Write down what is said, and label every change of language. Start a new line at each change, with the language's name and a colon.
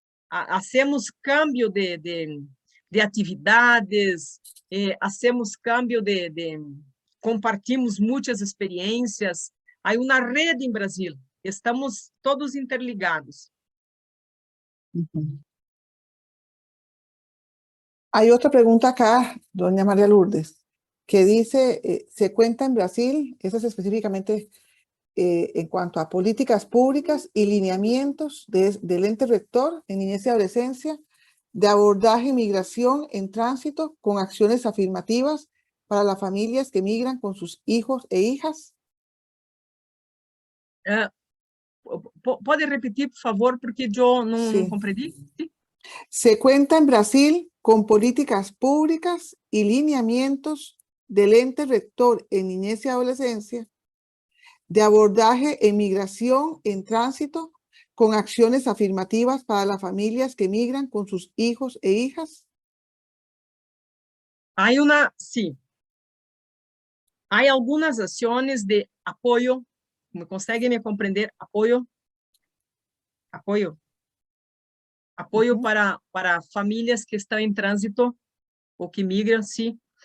Spanish: Hacemos cambio de atividades, hacemos cambio compartimos
Portuguese: muitas experiências. Há uma rede em Brasil, estamos todos interligados.
Spanish: Hay otra pregunta acá, doña María Lourdes, que dice, se cuenta en Brasil, eso es específicamente en cuanto a políticas públicas y lineamientos del ente rector en niñez y adolescencia, de abordaje y migración en tránsito con acciones afirmativas para las familias que migran con sus hijos e hijas.
Portuguese: Pode repetir, por favor, porque eu não compreendi.
Spanish: Sí. Se cuenta en Brasil con políticas públicas y lineamientos del ente rector en niñez y adolescencia de abordaje e migración en tránsito con acciones afirmativas para las familias que migran con sus hijos e hijas. Sí.
Portuguese: Há algumas ações de apoio, me conseguem me compreender? Apoio apoio. Apoio Ujú. para famílias que estão em trânsito ou que migram, sim.